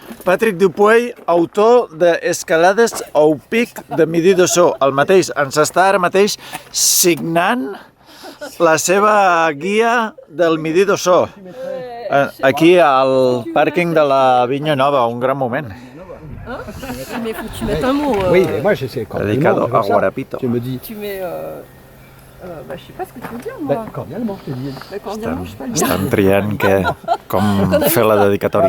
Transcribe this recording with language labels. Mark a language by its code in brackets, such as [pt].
[ca] Patrick Dupuy, autor d'Escalades au Pic de Midi d'Ossó. El mateix ens està ara mateix signant la seva guia del Midi d'Ossó. Aquí al pàrquing de la Vinya Nova, un gran moment. [fr] Mais faut que tu mettes un mot. Oui, moi je sais. [es] Dedicado a Guarapito. [fr] Tu me dis. Tu mets. Je sais pas ce que tu veux dire, moi. Cordialement, je te dis. Cordialement, je sais pas le dire. [ca] Estan triant com fer la dedicatòria.